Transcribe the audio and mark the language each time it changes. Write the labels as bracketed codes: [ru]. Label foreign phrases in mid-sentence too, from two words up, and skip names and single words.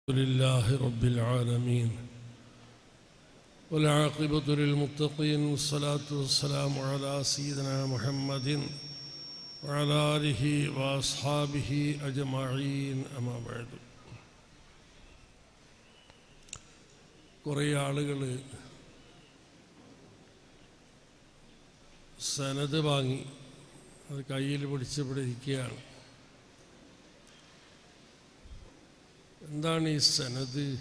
[ar] لله رب العالمين والعاقبة للمتقين والصلاة والسلام على سيدنا محمد وعلى آله وأصحابه أجمعين أما بعد. [ml] കുറേ ആളുകൾ സനദ് വാങ്ങി അത് കയ്യിൽ പിടിച്ചിവിടെ ഇരിക്കുകയാണ്. എന്താണ് ഈ സനദ്?